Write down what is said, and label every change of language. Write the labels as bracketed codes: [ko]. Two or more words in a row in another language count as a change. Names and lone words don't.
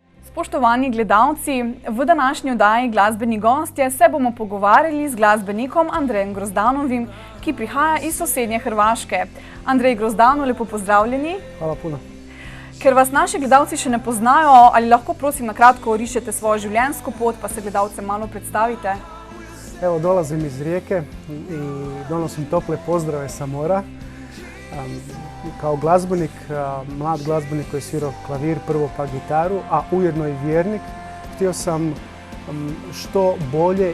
[sl] Spoštovani gledalci, v današnji oddaji Glasbeni gostje se bomo pogovarjali z glasbenikom Andrejem Grozdanovim, ki prihaja iz sosednje Hrvaške. Andrej Grozdanov, lepo pozdravljeni. [hr] Hvala puno. [sl] Ker vas naši gledalci še ne poznajo, ali lahko prosim na kratko orišete svojo življenjsko pot, pa se gledalcem malo predstavite? [hr] Evo, dolazim iz Rijeke i donosim tople pozdrave sa mora. Kao glazbenik, mlad glazbenik koji je svirao klavir, prvo pa gitaru, a ujedno i vjernik, htio sam što bolje